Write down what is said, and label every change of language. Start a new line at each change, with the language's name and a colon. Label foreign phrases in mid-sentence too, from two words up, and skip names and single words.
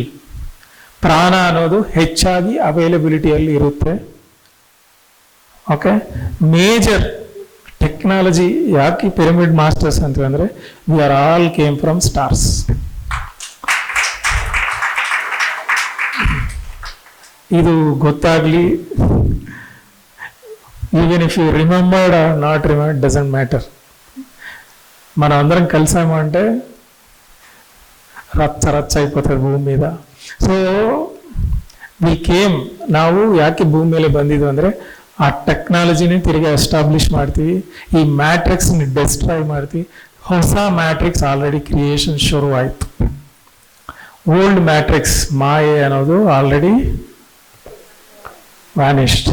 Kannada: ಪ್ರಾಣ ಅನ್ನೋದು ಹೆಚ್ಚಾಗಿ ಅವೈಲಬಿಲಿಟಿಯಲ್ಲಿ ಇರುತ್ತೆ.
English: okay, major technology ಯಾಕೆ pyramid masters ಅಂತಂದ್ರೆ we are all came from stars.
Kannada: ಇದು ಗೊತ್ತಾಗ್ಲಿ,
English: even if you remembered or not remembered doesn't matter.
Telugu: మనం అందరం కలిసామంటే రచ్చ రచ్చ అయిపోతుంది ಭೂಮಿ మీద.
English: so we came,
Kannada: ನಾವು ಯಾಕೆ ಭೂಮಿ ಮೇಲೆ ಬಂದಿದ್ವು ಅಂದ್ರೆ ಆ ಟೆಕ್ನಾಲಜಿನ ತಿರುಗಿ ಎಸ್ಟಾಬ್ಲಿಷ್ ಮಾಡ್ತೀವಿ, ಈ ಮ್ಯಾಟ್ರಿಕ್ಸ್ನ ಡಿಸ್ಟ್ರಾಯ್ ಮಾಡ್ತೀವಿ. ಹೊಸ
English: matrix already creation
Kannada: ಶುರು ಆಯ್ತು.
English: old matrix
Kannada: ಮಾಯೆ ಅನ್ನೋದು
English: already vanished.